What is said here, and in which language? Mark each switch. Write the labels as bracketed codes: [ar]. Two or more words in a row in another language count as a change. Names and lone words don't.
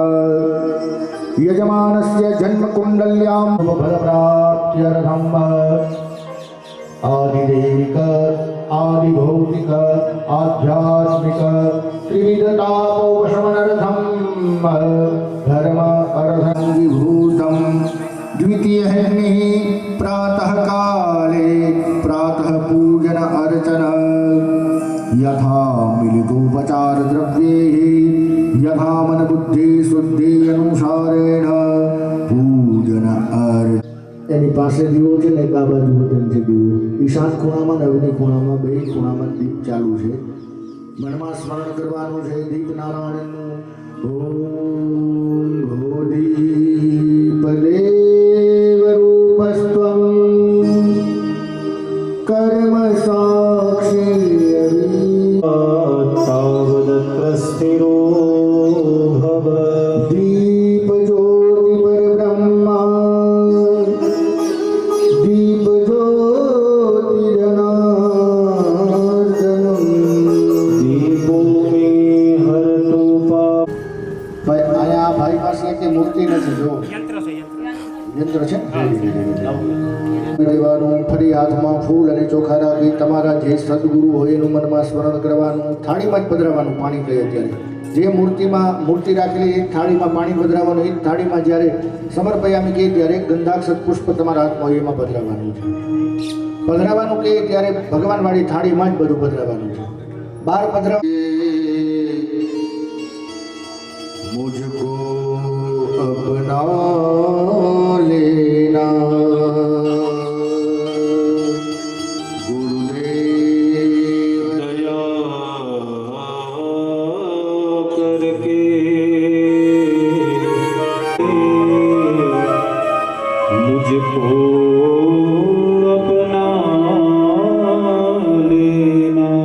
[sa] यजमानस्य जन्मकुण्डल्यां फलप्राप्त्यर्थं आदिदैविक आदिभौतिक आध्यात्मिक त्रिविधतापोपशमनार्थं धर्म अर्थं द्वितीयहनिः प्रातः काले प्रातः पूजन अर्चन यथा मिलितोपचार द्रव्यैः यथा मन बुद्धि शुद्धि अनुसारेण पूजन अर्चन [gu] એની પાસે દીવો છે ને એક આ બાજુ બટન છે દીવો ઈશાન ખૂણામાં ને અગ્નિ ખૂણામાં બે ખૂણામાં દીપ ચાલુ છે મનમાં સ્મરણ કરવાનું છે દીપ નારાયણનું [sa] ઓમ ભોદીપ દેવ રૂપસ્ત્વં કર્મ સાક્ષી तावदत्र स्थिरो भव दीप ज्योति परब्रह्मा दीप ज्योति जनार्दनम् दीपो मे हरतु [hi] आया भाई [gu] પાસે એક મૂર્તિ નથી જો યંત્ર છે દેવાનું ફરી હાથમાં ફૂલ અને ચોખા રાખી તમારા જે સદગુરુ હોય એનું મનમાં સ્મરણ કરવાનું થાળીમાં જ પધરાવવાનું પાણી કહે ત્યારે જે મૂર્તિ રાખેલી એક થાળીમાં પાણી પધરાવવાનું એક થાળીમાં જ્યારે સમર્પયામી કહે ત્યારે ગંધાક્ષત પુષ્પ તમારા હાથમાં હોય એમાં પધરાવવાનું છે પધરાવવાનું કહે ત્યારે ભગવાનવાળી થાળીમાં જ બધું પધરાવવાનું છે બાર પધરાવ [hi] मुझको अपना लेना गुरुदेव दया करके मुझको अपना लेना